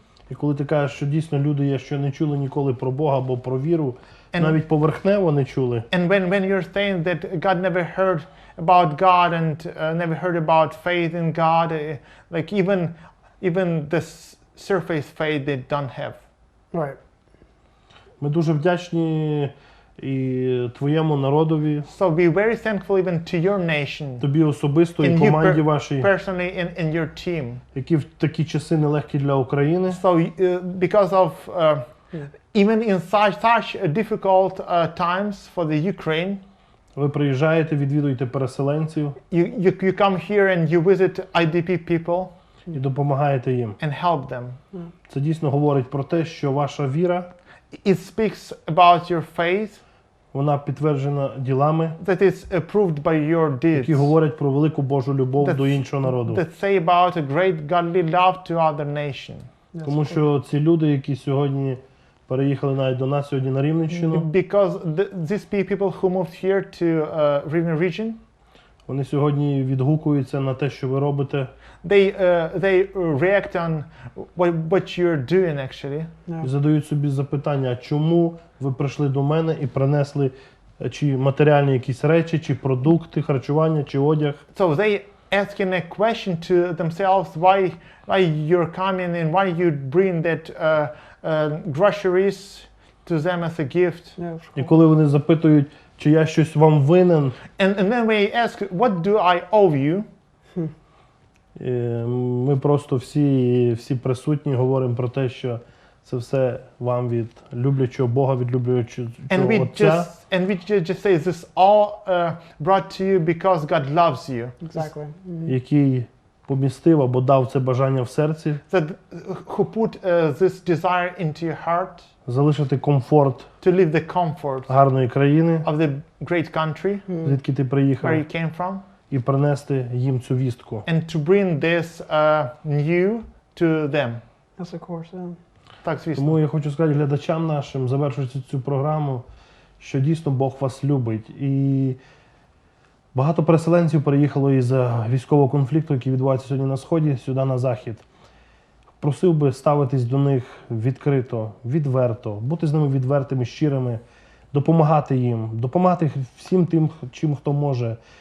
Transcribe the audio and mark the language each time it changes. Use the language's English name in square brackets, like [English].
[Ukrainian] І коли ти кажеш, що дійсно люди є, що не чули ніколи про Бога або про віру, навіть поверхнево не чули. [English] And when you're saying that God never heard about God and never heard about faith in God, like even the surface faith they don't have. right. [Ukrainian] Ми дуже вдячні і твоєму народові, [English] So be very thankful even to your nation, [Ukrainian] тобі особисто і [English] and [Ukrainian] команді [English] you [Ukrainian] вашій, [English] personally in your team. [Ukrainian] які в такі часи нелегкі для України. [English] So because of even in such difficult times for the Ukraine, [Ukrainian] Ви приїжджаєте, відвідуєте переселенців [English] you come here and you visit IDP people [Ukrainian] і допомагаєте їм. [English] and help them. [Ukrainian] Це дійсно говорить про те, що ваша віра, [English] It speaks about your faith, [Ukrainian] вона підтверджена ділами, [English] that is proved by your deeds, [Ukrainian] які говорять про велику Божу любов [English] That- [Ukrainian] до іншого народу. [English] that say about a great godly love to other nation. [Ukrainian] Тому що ці люди, які сьогодні переїхали навіть до нас сьогодні на Рівненщину, [English] Because these people who moved here to Rivne region, [Ukrainian] вони сьогодні відгукуються на те, що ви робите, [English] they react on what you're doing actually. [Ukrainian] і задають собі запитання, чому ви прийшли до мене і принесли чи матеріальні якісь речі, чи продукти, харчування, чи одяг. [English] So they asking a question to themselves why you're coming and why you bring that groceries to them as a gift. Yeah, [Ukrainian] І коли вони запитують, чи я щось вам винен, [English] And then we ask, what do I owe you? [Ukrainian] ми просто всі присутні говоримо про те, що Це все вам від люблячого Бога, від люблячого Отця. [English] And we just say this all brought to you because God loves you. Exactly. [Ukrainian] Який помістив або дав це бажання в серці, [English] That who put this desire into your heart [Ukrainian] залишити комфорт [English] to live the comfort [Ukrainian] гарної країни, [English] of the great country [Ukrainian] звідки ти [English] where [Ukrainian] приїхав, [English] you came from, [Ukrainian] і принести їм цю вістку. [English] and to bring this new to them. Yes, of course. Yeah. [Ukrainian] Так, звісно. Тому я хочу сказати глядачам нашим, завершуючи цю програму, що дійсно Бог вас любить. І багато переселенців переїхало із військового конфлікту, який відбувається сьогодні на Сході, сюди на Захід. Просив би ставитись до них відкрито, відверто, бути з ними відвертими, щирими, допомагати їм, допомагати всім тим, чим хто може.